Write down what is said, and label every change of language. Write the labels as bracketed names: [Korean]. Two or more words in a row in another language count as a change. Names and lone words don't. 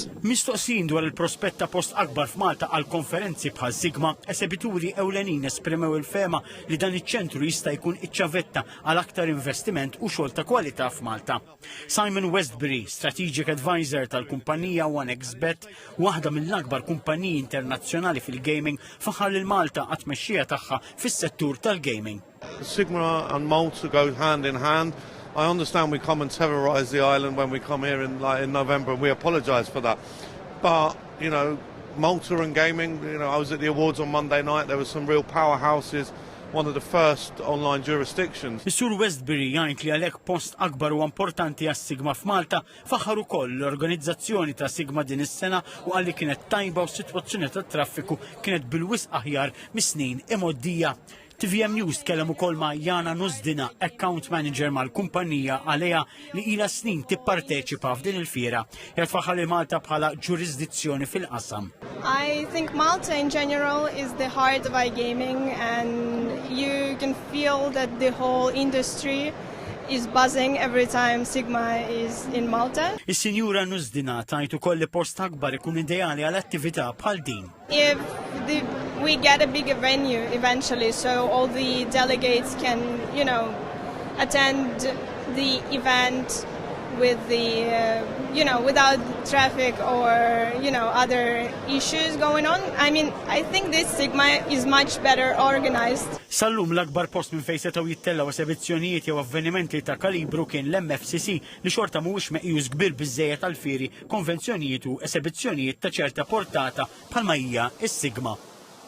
[Maltese] Mistoqsin dwar il-prospett ta' post akbar f'Malta għal konferenzi bħal Sigma, esebituri ewlenin esprimew il-fema li dan iċ-ċentru jista' jkun iċ-ċavetta għal aktar investiment u xogħol ta' kwalità f'Malta. Simon Westbury, [English] Strategic Advisor [Maltese] tal-kumpanija OneXBet, waħda mill-akbar kumpaniji internazzjonali fil-gaming, faħar lil Malta għat-tmexxija tagħha fis-settur tal-gaming. [English] Sigma and Malta go hand in hand. I understand we come and terrorise the island when we come here in November, and we apologise for that. But, you know, Malta and gaming, you know, I was at the awards on Monday night, there were some real powerhouses, one of the first online jurisdictions. [Maltese] Is-Sur Westbury jgħid li għalhekk post akbar u importanti għas-Sigma f'Malta faħar ukoll l-organizzazzjoni ta' Sigma din is-sena u qal li kienet tajba u s-sitwazzjoni tat-traffiku kienet bil-wisq aħjar mis-snin imgħoddija. TVM News tkellem ukoll ma' Jana Nuzdina, [English] account manager [Maltese] mal-kumpanija għalija li ilha snin tipparteċipa f'din il-fiera. Qed faħar li Malta bħala ġurisdizzjoni fil-qasam. [English] I think Malta in general is the heart of iGaming, and you can feel that the whole industry is buzzing every time Sigma is in Malta. [Maltese] Is-Sinjura Nuzdina tajt ukoll li post akbar ikun ideali għal attività bħal din. [English] If we get a bigger venue eventually, so all the delegates can, you know, attend the event with the, you know, without traffic or, you know, other issues going on. I mean, I think this Sigma is much better organized. [Maltese] Sallum l-akbar post minn fejn setgħu jittellaw esebizzjonijiet jew avvenimenti ta' kalibru kien l-MFCC li xorta mhuwiex meqjus kbir biżżejjed għall-fieri, konvenzjonijiet u esebizzjonijiet ta' ċerta portata bħalma hija s-Sigma.